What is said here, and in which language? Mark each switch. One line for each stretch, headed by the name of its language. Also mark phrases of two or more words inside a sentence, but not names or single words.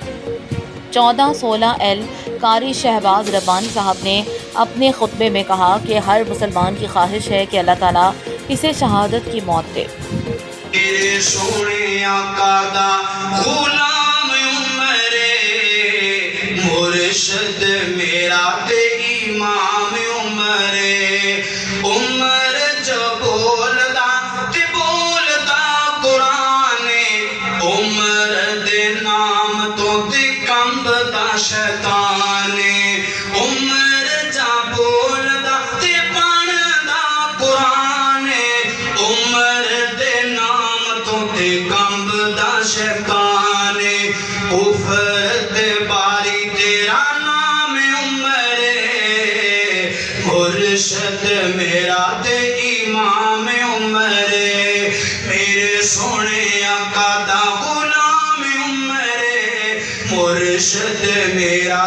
Urdu: 14/16 قاری شہباز ربانی صاحب نے اپنے خطبے میں کہا کہ ہر مسلمان کی خواہش ہے کہ اللہ تعالیٰ اسے شہادت کی موت دے۔
Punjabi: میرے سونے آقا دا غلام عمرے مرشد میرا تے امام عمرے عمر جو بولدا تے بولدا قرآن عمر دے نام تو تے کمبدا شیطان عمر جا بولدا تے پڑھدا قرآن عمر دے نام تو تے کمبدا شیطان کفر دے باری تیرا نام عمرے مرشد میرا تے امام عمرے میرے سونے آقا دا غلام عمرے مرشد میرا